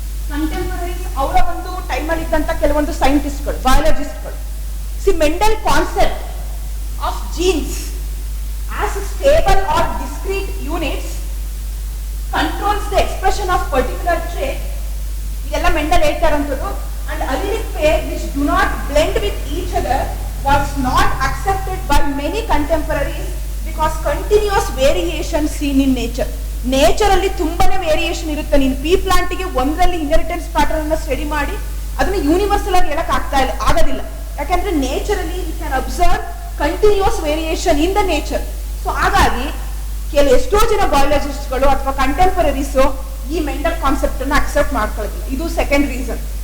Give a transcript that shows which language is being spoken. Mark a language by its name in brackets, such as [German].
[English] contemporaries [Kannada] ಅವರ ಒಂದು ಟೈಮಲ್ಲಿ ಇದ್ದಂತ ಕೆಲವೊಂದು ಸೈಂಟಿಸ್ಟ್ಗಳು, ಬಯಾಲಜಿಸ್ಟ್ಗಳು, [English] See Mendel concept of genes as stable or discrete units controls the expression of particular trait. [Kannada] ಇದೆಲ್ಲ Mendel ಹೇಳ್ತಾರಂಥದ್ದು. [English] And allelic pair which do not blend with each other was not accepted by many contemporaries because continuous variation seen in nature. [Kannada] Nature ಅಲ್ಲಿ ತುಂಬಾನೇ variation ಇರುತ್ತೆ. ನೀನು ಪೀ ಪ್ಲಾಂಟ್ಗೆ ಒಂದರಲ್ಲಿ inheritance pattern ಅನ್ನ study ಮಾಡಿ ಅದನ್ನ universal ಆಗಿ ಹೇಳಕ್ ಆಗೋದಿಲ್ಲ. ಯಾಕಂದ್ರೆ ನೇಚರ್ ಅಲ್ಲಿ [English] You can observe continuous variation in the nature. [Kannada] So ಹಾಗಾಗಿ ಎಷ್ಟೋ ಜನ ಬಯಾಲಜಿಸ್ಟ್ಗಳು ಅಥವಾ ಕಂಟೆಂಪರರೀಸು ಈ ಮೆಂಡಲ್ ಕಾನ್ಸೆಪ್ಟ್ ಅನ್ನ ಅಕ್ಸೆಪ್ಟ್ ಮಾಡ್ಕೊಳ್ಳೋದಿಲ್ಲ. ಇದು ಸೆಕೆಂಡ್ ರೀಸನ್.